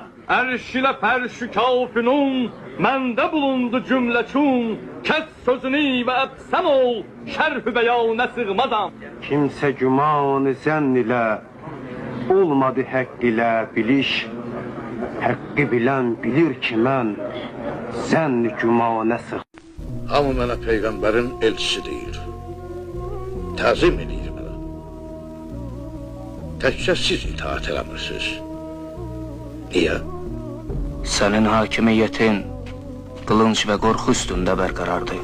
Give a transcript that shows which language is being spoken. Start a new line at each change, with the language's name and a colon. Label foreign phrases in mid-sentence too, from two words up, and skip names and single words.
Turkish: Erş ile ferş-ü kâfinun, mende bulundu cümleçun. Kes sözünü ve epsem ol, şerh-ü beyane sığmazam. Kimse güman-ı zenn ile, olmadı hak ile biliş. Hakkı bilen bilir ki mən, zenn-i gümana sığmazam.
Azerbaijani: Hamı mənə Peyğəmbərin elçisi deyir. Təzim edir mənə. Təkcə siz itaat eləmirsiniz. Niyə? Sənin hakimiyyətin qılınc və qorxu üstündə bərqərardır.